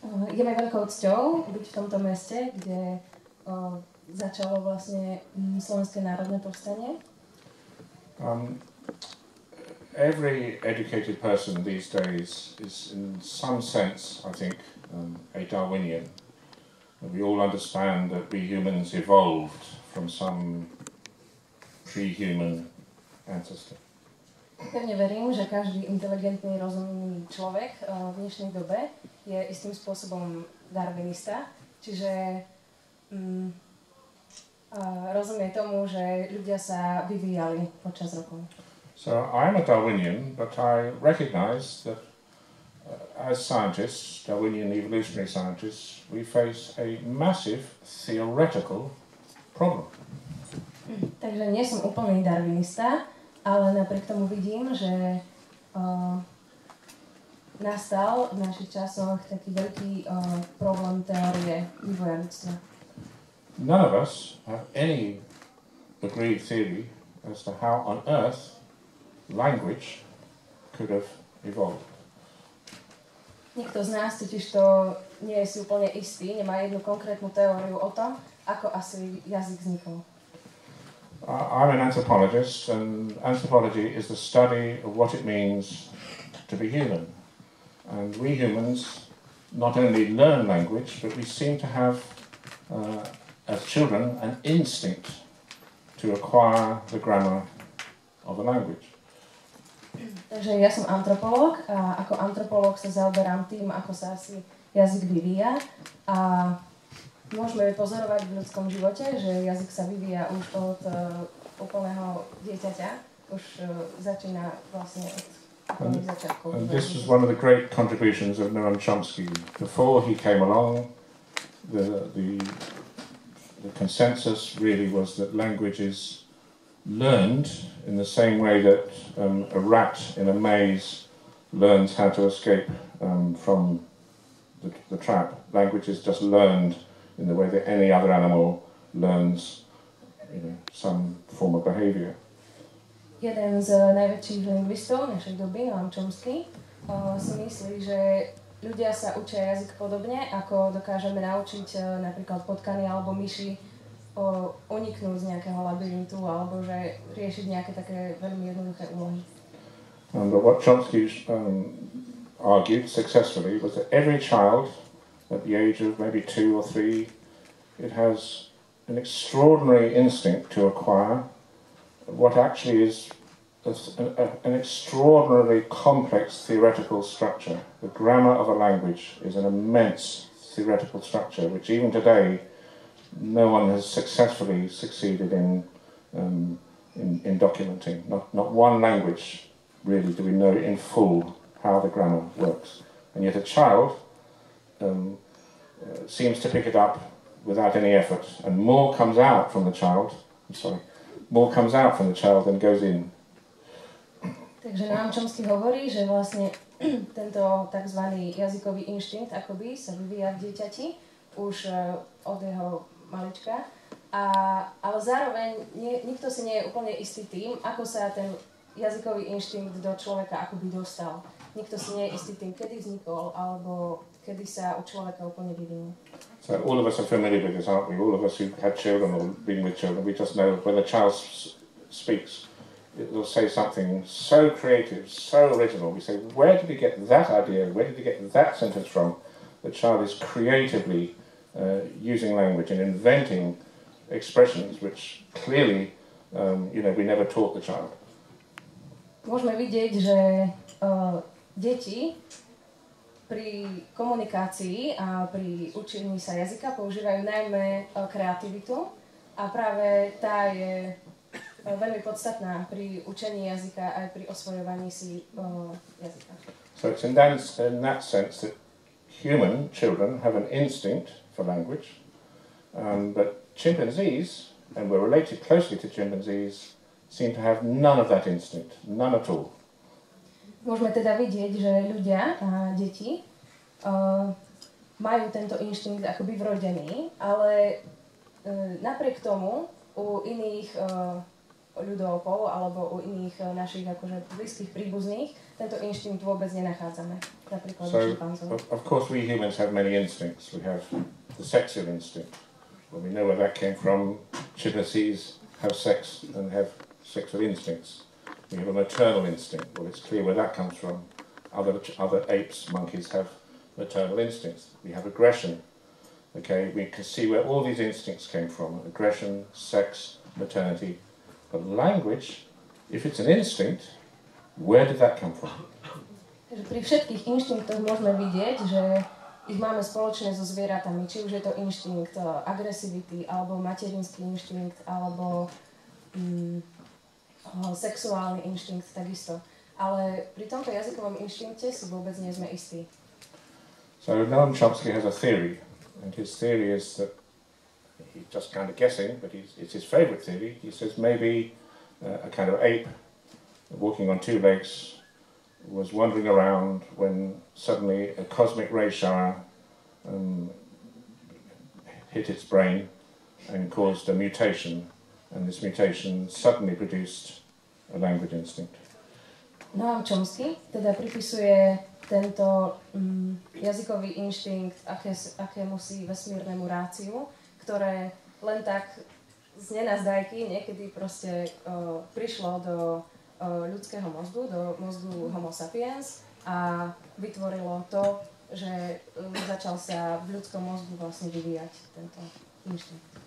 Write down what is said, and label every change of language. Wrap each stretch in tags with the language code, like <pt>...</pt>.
<sk>Je mi veľkou cťou byť v tomto meste, kde začalo vlastne Slovenské národné povstanie.</sk> <en>Every educated person these days is in some sense, I think, a Darwinian. We all understand that we humans evolved from some pre-human ancestor.</en> <sk>Pevne verím, že každý inteligentný, rozumný človek v dnešnej dobe je istým spôsobom darwinista, čiže rozumie tomu, že ľudia sa vyvíjali počas rokov.</sk> <en>So I'm a Darwinian, but I recognize that as scientists, Darwinian evolutionary scientists, we face a massive theoretical problem.</en> <sk>Takže nie som úplný darwinista, ale napriek tomu vidím, že nastal v našich časoch taký veľký problém teórie vývoja ľudstva.</sk> <en>None of us have any agreed theory as to how on earth language could have evolved.</en> <sk>Nikto z nás totiž to nie je si úplne istý, nemá jednu konkrétnu teóriu o tom, ako asi jazyk vznikol.</sk> <en>I'm an anthropologist, and anthropology is the study of what it means to be human. And we humans not only learn language, but we seem to have, as children, an instinct to acquire the grammar of a language.</en> <sk>Takže ja som antropológ a ako antropológ sa zaoberám tým, ako sa asi jazyk vyvíja a môžeme pozorovať v ľudskom živote, že jazyk sa vyvíja už od úplného dieťaťa, už začína vlastne od úplných začiatkov.</sk> <en>And this was one of the great contributions of Noam Chomsky. Before he came along, the consensus really was that language is learned in the same way that a rat in a maze learns how to escape from the trap. Language is just learned in the way that any other animal learns, some form of behavior.</en> <sk>Jeden z najväčších lingvistov našej doby, Noam Chomsky, si myslí, že ľudia sa učia jazyk podobne, ako dokážeme naučiť napríklad potkany alebo myši uniknúť z nejakého labyrintu alebo že riešiť nejaké také veľmi jednoduché úlohy.</sk> <en>But what Chomsky argued successfully was that every child at the age of maybe 2 or 3, it has an extraordinary instinct to acquire what actually is an extraordinarily complex theoretical structure. The grammar of a language is an immense theoretical structure which even today no one has successfully succeeded in documenting. Not one language really do we know in full how the grammar works. And yet a child seems to pick it up without any effort, and more comes out from the child. More comes out from the child than goes in.</en> <sk>Takže Noam Chomsky hovorí, že vlastne tento tzv. Jazykový inštinkt akoby sa vyvíja v dieťati už od jeho malička, ale zároveň nikto si nie je úplne istý tým, ako sa ten jazykový inštinkt do človeka akoby dostal. Nikto si nie je istý tým, kedy vznikol, alebo kedy sa u človeka úplne vyvinul.</sk> <en>So all of us are familiar with this, aren't we? All of us who've had children or been with children, we just know when a child speaks, it will say something so creative, so original. We say, where did he get that idea? Where did he get that sentence from? The child is creatively using language and inventing expressions which clearly, we never taught the child.</en> <sk>Môžeme vidieť, že deti pri komunikácii a pri učení sa jazyka používajú najmä kreativitu a práve tá je veľmi podstatná pri učení jazyka aj pri osvojovaní si jazyka.</sk> <en>So it's in that sense that human children have an instinct for language, but chimpanzees, and we're related closely to chimpanzees, seem to have none of that instinct, none at all.</en> <sk>Môžeme teda vidieť, že ľudia a deti majú tento inštinkt akoby vrodený, ale napriek tomu u iných ľudopov alebo u iných našich akože blízkych príbuzných tento inštinkt vôbec nenachádzame. Napríklad u šimpanzov.</sk> <en>Of course we humans have many instincts. We have the sexual instinct. Well, we know where that came from. Chimpanzees have sex and have sexual instincts. We have a maternal instinct. Well, it's clear where that comes from. Other apes, monkeys have maternal instincts. We have aggression. Okay, we can see where all these instincts came from. Aggression, sex, maternity. But language, if it's an instinct, where did that come from?</en> <sk>Pri všetkých inštinktoch môžeme vidieť, že ich máme spoločné so zvieratami. Či už je to inštinkt agresivity, alebo materinský inštinkt, alebo sexuálny inštinkt takisto. Ale pri tomto jazykovom inštinkte si vôbec nie sme istí.</sk> <en>So Noam Chomsky has a theory, and his theory is that he's just kind of guessing, but it's his favorite theory. He says maybe a kind of ape walking on two legs was wandering around when suddenly a cosmic ray shower hit its brain and caused a mutation, and this mutation suddenly produced a language instinct.</en> <sk>Noam Chomsky teda pripisuje tento jazykový inštinkt akémusi vesmírnemu ráciu, ktoré len tak z nenazdajky niekedy proste prišlo do ľudského mozgu, do mozgu Homo sapiens a vytvorilo to, že začal sa v ľudskom mozgu vlastne vyvíjať tento inštinkt.</sk>